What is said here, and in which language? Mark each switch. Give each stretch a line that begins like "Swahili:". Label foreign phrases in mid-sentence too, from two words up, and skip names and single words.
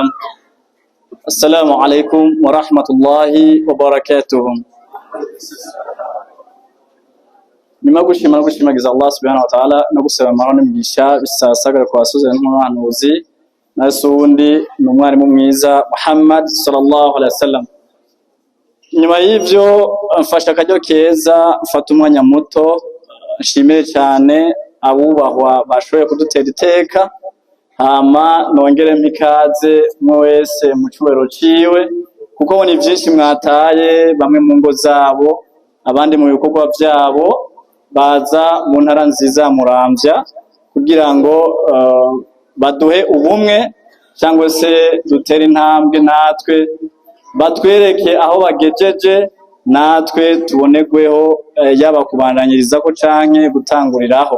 Arabic: السلام عليكم ورحمة الله وبركاته.
Rundi: nyuma gushimagiza
Arabic: الله سبحانه وتعالى
Rundi: no gusaba amahoro n'imigisha bisasagara kwa suzana n'umuhanuzi nasundi n'umwarimu mwiza
Arabic: محمد صلى الله عليه وسلم.
Rundi: Nyuma y'ivyo mfasha akajyo keza, mfata umwanya muto nshimire cyane abubahwa bashoboye kudutera iteka, hama nongere mpikaze mwe wese mu cyubahiro ciwe, kuko ni byinshi mwataye, bamwe mu ngo zabo, abandi mu bikorwa byabo, baza mu ntara nziza Muramvya kugira ngo baduhe ubumwe cyangwa se dutere intambwe, natwe batwereke aho bagejeje, natwe tubonegweho yaba kubandanyiriza ko canke gutanguriraho.